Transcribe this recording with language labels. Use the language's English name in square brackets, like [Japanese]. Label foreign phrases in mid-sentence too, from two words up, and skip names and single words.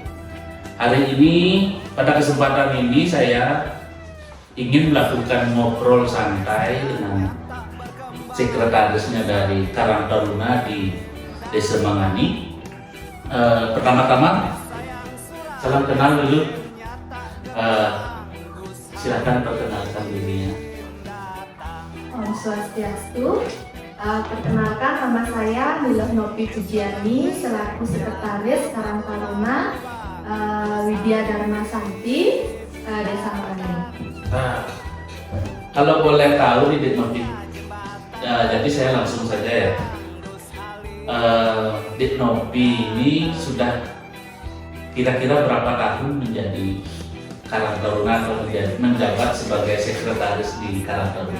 [Indonesian] Hari ini, pada kesempatan ini saya ingin melakukan ngobrol santai dengan sekretarisnya dari Karang Taruna di Desa Mengani. Pertama-tama, salam kenal dulu. Silakan perkenalkan dirinya. [Sanskrit] Om Swastiastu. [Indonesian] Perkenalkan, nama saya Miloh Nopi Pujiani selaku sekretaris Karang Taruna Widya Dharma Santi Desa Mengani. Kalau boleh tahu nih Dik Nopi, jadi saya langsung saja ya. Dik Nopi ini sudah kira-kira berapa tahun menjadi Karang Taruna atau menjabat sebagai sekretaris di Karang Taruna?